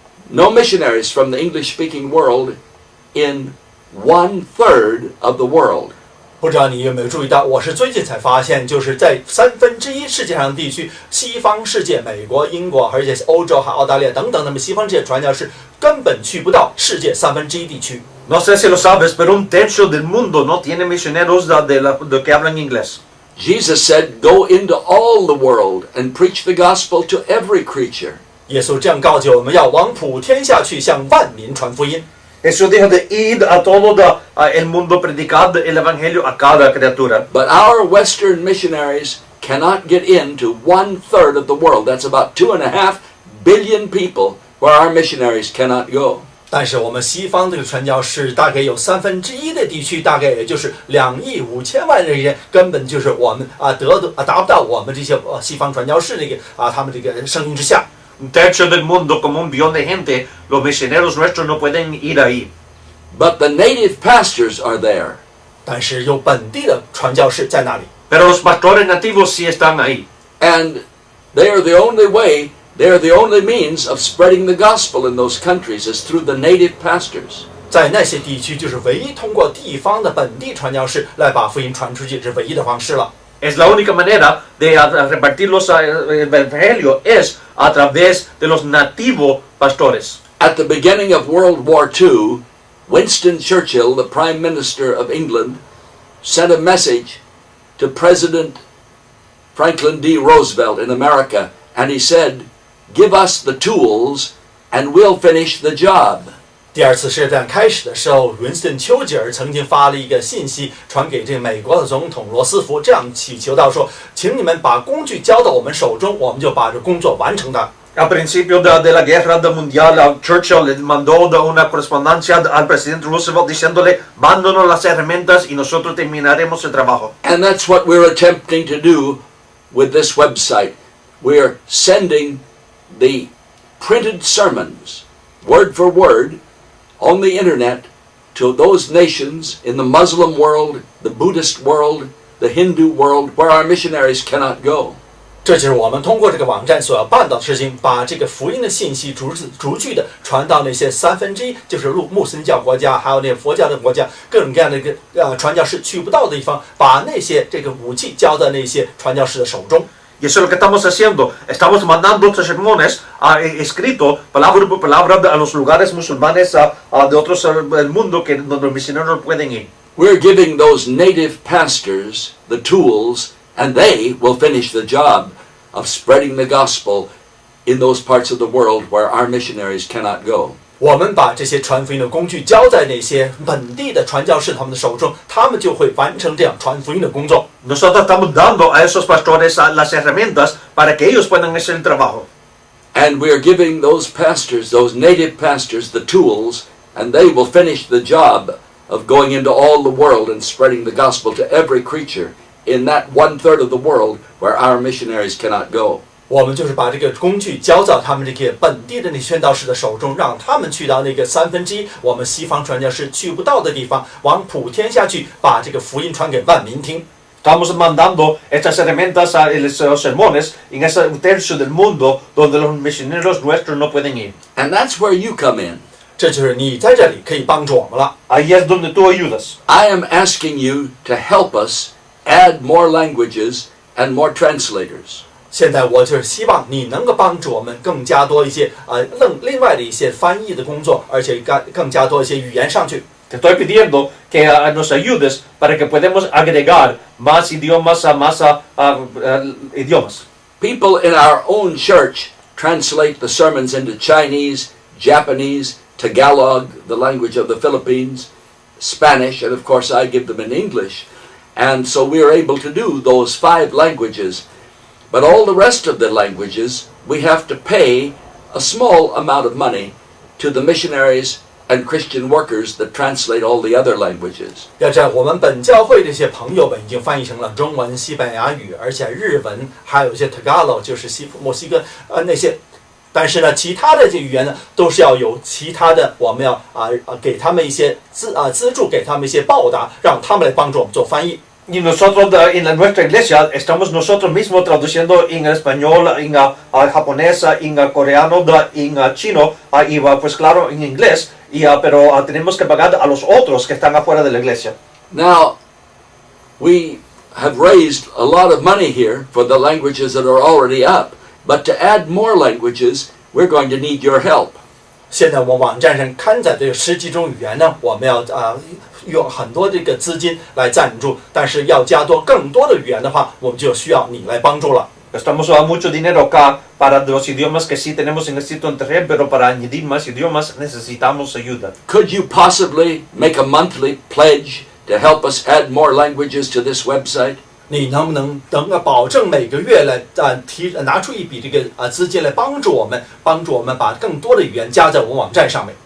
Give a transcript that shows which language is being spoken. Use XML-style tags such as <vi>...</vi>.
<en>No missionaries from the English-speaking world in 1/3 of the world.</en> <zh>不知道你有没有注意到，我是最近才发现，就是在1/3世界上的地区，西方世界，美国、英国，而且欧洲还澳大利亚等等，那么西方世界传教士根本去不到世界1/3地区。</zh> <es>No sé si lo sabes, pero un tercio del mundo no tiene misioneros de que hablan inglés.</es> <en>Jesus said, "Go into all the world and preach the gospel to every creature."</en> <zh>耶稣这样告诫我们要往普天下去，向万民传福音。</zh> <es>Jesús dijo de ir a todo el mundo predicando el evangelio a cada criatura.</es> <en>But our Western missionaries cannot get into 1/3 of the world. That's about 2.5 billion people where our missionaries cannot go.</en> <zh>但是我们西方这个传教士大概有1/3的地区，大概也就是2亿5千万人，根本就是我们达不到我们这些西方传教士他们这个声音之下。</zh> <es>Un tercio del mundo, como 1 billón de gente, los misioneros nuestros no pueden ir ahí.</es> <en>But the native pastors are there.</en> <zh>但是有本地的传教士在那里。</zh> <es>Pero los pastores nativos sí están ahí.</es> <en>And they are the only way, they are the only means of spreading the gospel in those countries is through the native pastors.</en> <zh>在那些地区，就是唯一通过地方的本地传教士来把福音传出去，是唯一的方式了。</zh> <es>Es la única manera de repartir el evangelio es a través de los nativos pastores.</es> <en>At the beginning of World War II, Winston Churchill, the Prime Minister of England, sent a message to President Franklin D. Roosevelt in America, and he said, "Give us the tools and we'll finish the job."</en> <zh>第二次世界大战开始的时候，Winston 丘吉尔曾经发了一个信息传给这个美国的总统罗斯福，这样祈求到说，请你们把工具交到我们手中，我们就把这工作完成的。</zh> <es>Al principio de la guerra mundial, Churchill le mandó una correspondencia al presidente Roosevelt diciéndole, mándanos las herramientas y nosotros terminaremos el trabajo.</es> <en>And that's what we're attempting to do with this website. We're sending the printed sermons, word for word, on the internet to those nations in the Muslim world, the Buddhist world, the Hindu world, where our missionaries cannot go.</en> <zh>这就是我们通过这个网站所要办到的事情，把这个福音的信息逐句的传到那些1/3，就是穆斯林教国家，还有那些佛教的国家，各种各样的一个传教士去不到的地方，把那些这个武器交在那些传教士的手中。</zh> <es>Y eso es lo que estamos haciendo. Estamos mandando estos sermones escritos palabra por palabra a los lugares musulmanes de otros del mundo que donde los misioneros no pueden ir.</es> <en>We're giving those native pastors the tools, and they will finish the job of spreading the gospel in those parts of the world where our missionaries cannot go.</en> <zh>我们把这些传福音的工具交在那些本地的传教士他们的手中，他们就会完成这样传福音的工作。</zh> <es>Nosotros estamos dando a esos pastores las herramientas para que ellos puedan hacer el trabajo.</es> <en>And we are giving those pastors, those native pastors, the tools, and they will finish the job of going into all the world and spreading the gospel to every creature in that 1/3 of the world where our missionaries cannot go.</en> <zh>我们就是把这个工具交到他们这个本地的那宣道士的手中，让他们去到那个1/3我们西方传教士去不到的地方，往普天下去，把这个福音传给万民听。</zh> <es>Estamos mandando estas herramientas a los sermones en ese tercio del mundo donde los misioneros nuestros no pueden ir.</es> <en>And that's where you come in.</en> <zh>这就是你在这里可以帮助我们了。</zh> <es>Ahí es donde tú ayudas.</es> <en>I am asking you to help us add more languages and more translators.</en> <zh>现在我就是希望你能够帮助我们更加多一些另外的一些翻译的工作，而且更加多一些语言上去。</zh> <es>Te estoy pidiendo que nos ayudes para que podamos agregar más idiomas más idiomas.</es> <en>People in our own church translate the sermons into Chinese, Japanese, Tagalog, the language of the Philippines, Spanish, and of course I give them in English. And so we are able to do those 5 languages. But all the rest of the languages, we have to pay a small amount of money to the missionaries and Christian workers that translate all the other languages.</en> <zh>要知道，我们本教会这些朋友们已经翻译成了中文、西班牙语，而且日文，还有一些 Tagalog， 就是墨西哥那些。但是呢，其他的这语言呢，都是要有其他的，我们要给他们一些资助，给他们一些报答，让他们来帮助我们做翻译。</zh> <es>Y nosotros en nuestra iglesia estamos nosotros mismos traduciendo en español, en japonés, en coreano, en chino y pues claro en inglés, pero tenemos que pagar a los otros que están afuera de la iglesia.</es> <en>Now, we have raised a lot of money here for the languages that are already up, but to add more languages, we're going to need your help.</en> <zh>现在我们网站上刊载这10几种语言呢，我们要用很多这个资金来赞助，但是要加更多的语言的话，我们就需要你来帮助了。</zh> <es>Estamos mucho dinero acá para los idiomas que sí tenemos en el sitio internet, pero para añadir más idiomas necesitamos ayuda.</es> <en>Could you possibly make a monthly pledge to help us add more languages to this website?</en> <zh>你能不能保证每个月来拿出一笔这个资金来帮助我们把更多的语言加在我们网站上面？</zh>